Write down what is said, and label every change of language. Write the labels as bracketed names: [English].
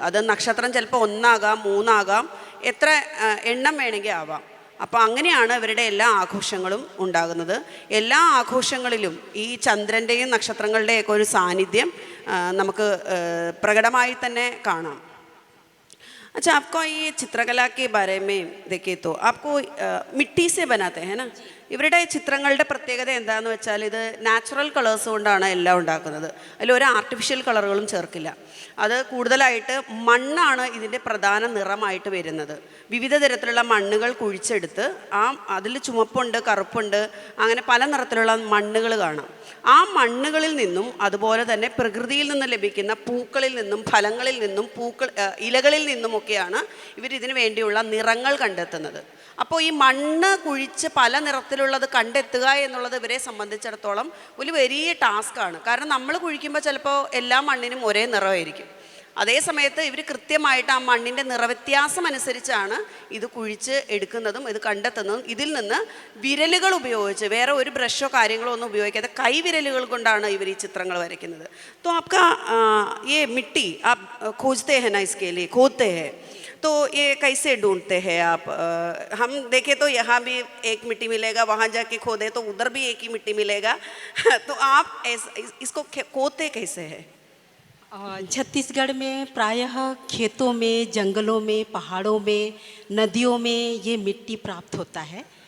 [Malayalam] അത് നക്ഷത്രം ചിലപ്പോൾ 1 ആകാം, 3 ആകാം, എത്ര എണ്ണം വേണമെങ്കിൽ ആവാം. അപ്പോൾ അങ്ങനെയാണ് ഇവരുടെ എല്ലാ ആഘോഷങ്ങളും ഉണ്ടാകുന്നത്. എല്ലാ ആഘോഷങ്ങളിലും ഈ ചന്ദ്രൻ്റെയും നക്ഷത്രങ്ങളുടെയൊക്കെ ഒരു സാന്നിധ്യം നമുക്ക് പ്രകടമായി തന്നെ കാണാം. [Hindi] अच्छा, आपको ये चित्रकला के बारे में देखें तो आपको मिट्टी से बनाते हैं ना. [Malayalam] ഇവരുടെ ചിത്രങ്ങളുടെ പ്രത്യേകത എന്താണെന്ന് വെച്ചാൽ ഇത് നാച്ചുറൽ കളേഴ്സ് കൊണ്ടാണ് എല്ലാം ഉണ്ടാക്കുന്നത്. അതിലൊരു ആർട്ടിഫിഷ്യൽ കളറുകളും ചേർക്കില്ല. അത് കൂടുതലായിട്ട് മണ്ണാണ് ഇതിൻ്റെ പ്രധാന നിറമായിട്ട് വരുന്നത്. വിവിധ തരത്തിലുള്ള മണ്ണുകൾ കുഴിച്ചെടുത്ത് അതിൽ ചുമപ്പുണ്ട്, കറുപ്പുണ്ട്, അങ്ങനെ പല നിറത്തിലുള്ള മണ്ണുകൾ കാണാം. ആ മണ്ണുകളിൽ നിന്നും അതുപോലെ തന്നെ പ്രകൃതിയിൽ നിന്ന് ലഭിക്കുന്ന പൂക്കളിൽ നിന്നും ഫലങ്ങളിൽ നിന്നും ഇലകളിൽ നിന്നുമൊക്കെയാണ് ഇവരിതിനു വേണ്ടിയുള്ള നിറങ്ങൾ കണ്ടെത്തുന്നത്. അപ്പോൾ ഈ മണ്ണ് കുഴിച്ച് പല നിറത്തിലുള്ളത് കണ്ടെത്തുക എന്നുള്ളത് ഇവരെ സംബന്ധിച്ചിടത്തോളം ഒരു വലിയ ടാസ്ക്കാണ്. കാരണം നമ്മൾ കുഴിക്കുമ്പോൾ ചിലപ്പോൾ എല്ലാ മണ്ണിനും ഒരേ നിറമായിരിക്കും. അതേ സമയത്ത് ഇവർ കൃത്യമായിട്ട് ആ മണ്ണിൻ്റെ നിറവ്യത്യാസം അനുസരിച്ചാണ് ഇത് കുഴിച്ച് എടുക്കുന്നതും ഇത് കണ്ടെത്തുന്നതും. ഇതിൽ നിന്ന് വിരലുകൾ ഉപയോഗിച്ച്, വേറെ ഒരു ബ്രഷോ കാര്യങ്ങളോ ഒന്നും ഉപയോഗിക്കാതെ കൈവിരലുകൾ കൊണ്ടാണ് ഇവർ ഈ ചിത്രങ്ങൾ വരയ്ക്കുന്നത്. [Hindi] तो आपका ये मिट्टी आप खोजते हैं ना, इसके लिए खोदते हैं तो ये कैसे ढूंढते हैं आप? हम देखें तो यहाँ भी एक मिट्टी मिलेगा, वहाँ जाके खोदे तो उधर भी एक ही मिट्टी मिलेगा। तो आप इसको खोदते कैसे हैं? छत्तीसगढ़ में प्रायः खेतों में, जंगलों में, पहाड़ों में, नदियों में ये मिट्टी प्राप्त होता है।